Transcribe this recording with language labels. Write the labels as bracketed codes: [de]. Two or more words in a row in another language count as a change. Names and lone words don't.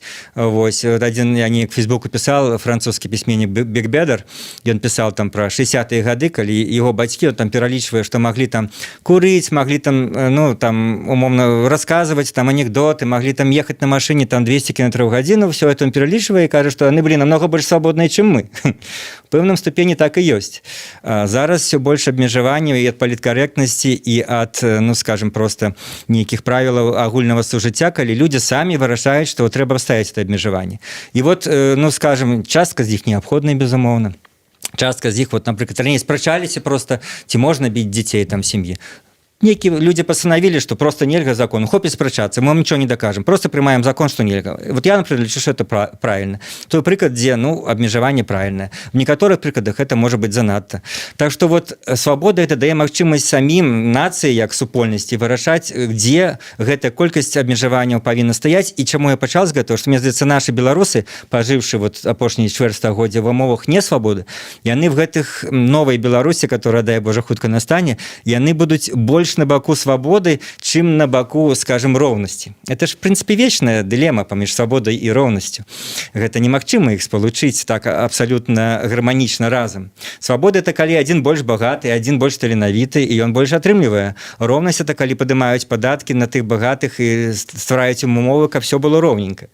[be] Вось, адзін я неяк в Фейсбуку пісаў, французскі пісьменнік Бекбедер, ён пісаў там пра 60-е гады, калі яго бацькі там пералічвае, што маглі там курыць, маглі там, умоўна расказваць там анекдоты, маглі там ехаць на машыне там 200 км в гадзіну, [ru] все это [be] он пералічвае і кажа, што яны былі намного больш свабодныя, чым мы. У пэўным ступені так і ёсць. Зараз все больш абмежаванняў і ад паліткарэктнасці, і ад, [ru] скажем, просто [be] нейкіх правілаў агульнага сужыцця, калі людзі самі вырашаюць, што трэба ставіць это абмежаванне. І скажем, частка з іх неабходная, безумоўна. Частка з іх, напрыклад, раней спрачаліся просто, ці можна біць дзяцей там сям'і. [ru] Некие люди постановили, что просто нельга закон, [be] хопит спрачаться, [ru] мы вам ничего не докажем, просто принимаем закон, что нельга. Вот я, например, лечу, что это правильно. Той приклад, где, обмежевание правильное. В некоторых прикладах это может быть занадто. [be] Так что свобода это дае магчымасць самим нации, як супольнасці, вырашаць, где гэтая колькасць абмежаванняў павінна стаяць. І чаму я пачал з гэтага, што мне здаецца, нашы беларусы, пажыўшы апошнія чвэрць стагоддзя в умовах не свабоды, яны в гэтых новай Беларусі, которая, дай Божа, хутка настане, яны будуць больш на баку свабоды, чым на баку, скажем, роўнасці. [ru] Это ж, в принципе, вечная дылема [be] паміж свабодай і роўнасцю. Гэта немагчыма іх спалучыць так абсалютна гарманічна разам. Свабода — это калі адзін больш багаты, адзін больш таленавіты, і ён больш атрымлівае. Роўнасць — это калі падымаюць падаткі на тых багатых і ствараюць ім умовы, каб все было роўненька.